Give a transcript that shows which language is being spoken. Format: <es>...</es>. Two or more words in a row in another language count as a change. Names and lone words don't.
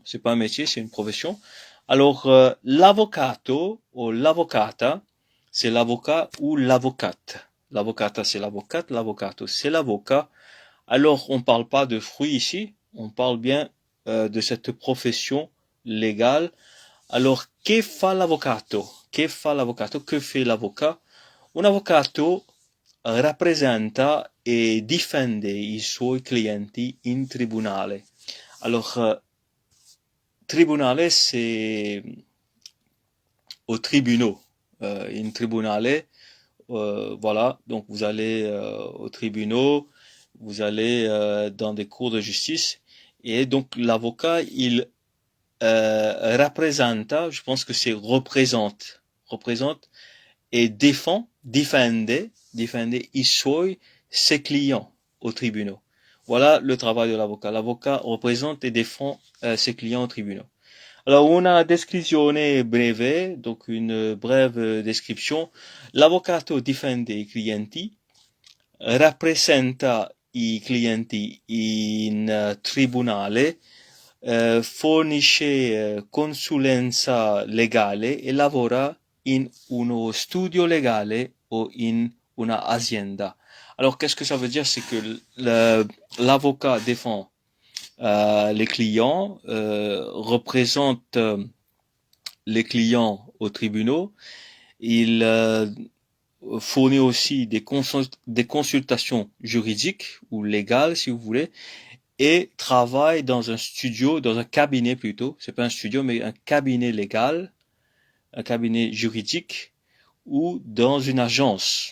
<fr>C'est pas un métier, c'est une profession. Alors, l'avocato ou l'avocata, c'est l'avocat ou l'avocate. L'avocata, c'est l'avocate, l'avocato, c'est l'avocat. Alors, on parle pas de fruits ici, on parle bien de cette profession légale. Alors,</fr> <it>che fa l'avvocato? Che fa l'avvocato?</it> <fr>Que fait l'avocat?</fr> <it>Un avvocato rappresenta e difende i suoi clienti in tribunale.</it> <fr>Alors, tribunale, c'est au tribunaux.</fr> <it>In tribunale,</it> <fr>voilà. Donc, vous allez aux tribunaux, vous allez dans des cours de justice. Et donc, l'avocat, il rappresenta, je pense que c'est représente et</fr> <it>difende i suoi,</it> <fr>ses clients aux tribunaux. Voilà le travail de l'avocat. L'avocat représente et défend ses clients aux tribunaux. Alors,</fr> <it>una descrizione breve,</it> <fr>donc une brève description.</fr> <it>L'avvocato difende i clienti, rappresenta i clienti in tribunale, fornisce consulenza legale e lavora in uno studio legale o in una azienda.</it> <fr>Alors, qu'est-ce que ça veut dire? C'est que l'avocat défend les clients, représente les clients aux tribunaux. Il fournit aussi des consultations juridiques ou légales, si vous voulez, et travaille dans un studio, dans un cabinet plutôt, c'est pas un studio, mais un cabinet légal, un cabinet juridique, ou dans une agence.</fr>